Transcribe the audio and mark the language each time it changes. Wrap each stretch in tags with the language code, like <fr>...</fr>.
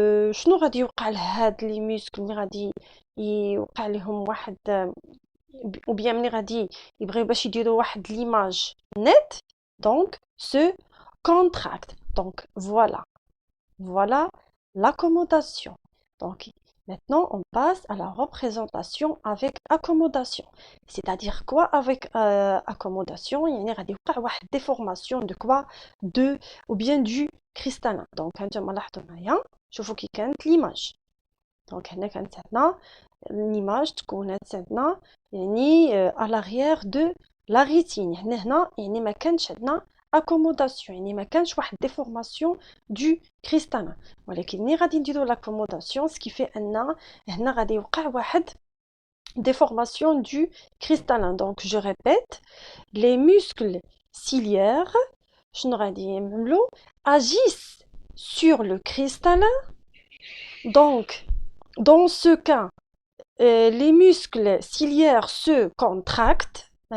<ar>شنو غادي يوقع لهاد لي muscles اللي غادي يوقع لهم واحد ou bien ملي غادي يبغيو باش يديروا واحد</ar> <fr>l'image nette, donc se contracte. Donc voilà l'accommodation. Donc maintenant on passe à la représentation avec accommodation. C'est-à-dire quoi avec accommodation?</fr> <ar>يعني غادي يوقع واحد</ar> <fr>déformation de quoi? De ou bien du cristallin.</fr> <ar>Donc هانتوما لاحظوا معايا شوفوا كي كانت l'image. Donc هنا كانت عندنا l'image تكونت عندنا يعني</ar> <fr>à l'arrière de la rétine.</fr> <ar>هنا يعني ما كانش عندنا accommodation, يعني ما كانش واحد</ar> <fr>déformation du cristallin.</fr> <ar>ولكن ملي غادي نديرو l'accommodation</ar> <fr>ce qui fait</fr> <ar>أن هنا غادي يوقع واحد</ar> <fr>déformation du cristallin. Donc je répète, les muscles ciliaires</fr> <ar>شنو غادي يعملوا</ar> <fr>agissent sur le cristallin. Donc dans ce cas les muscles ciliaires se contractent.</fr>